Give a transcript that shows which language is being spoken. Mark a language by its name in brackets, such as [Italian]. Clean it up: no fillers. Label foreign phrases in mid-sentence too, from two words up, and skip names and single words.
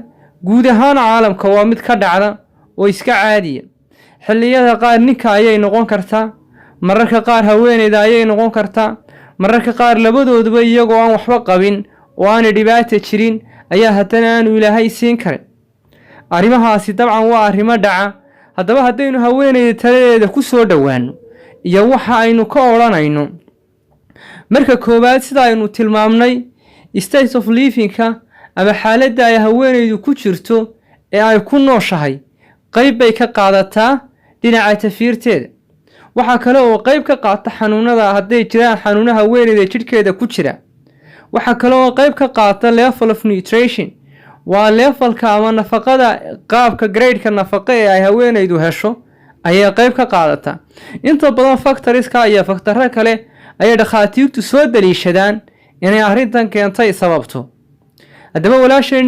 [Somali] guud ahaan caalamka waa mid ka dhacda oo iska caadiya xilliyada qaar ninka ayay noqon kartaa mararka qaar haweeneyda ayay noqon kartaa mararka qaar labadooduba iyagoo aan waxba qabin oo aan dhibaato jirin ayaa haddana aanu ilaahay siin karin arrimahaasi dabcan waa arrimo dhaca haddaba haddaynu haweeneyda taladeeda ku soo dhowaano iyo waxa aynu ka odhanayno marka koowaad sida aynu tilmaamnay [English] state of living- [Somali] ka ama xaaladda ay haweeneydu ku jirto ee ay ku nooshahay qayb bay ka qaadataa dhinaca tafiirteeda waxa kale oo qayb ka qaata xanuunada hadday jiraan xanuunaha haweeneyda jidhkeeda ku jira waxa kale oo qayb ka qaata [English] level of nutrition [Somali] waa levelka ama nafaqada qaabka grade-ka nafaqa ee ay haweeneydu hesho ayay qayb ka qaadata inta badan factorieska iyo factorada kale ayay dhakhaatiirtu soo daliishadaan inay arrintan keentay sababto haddaba walaashayna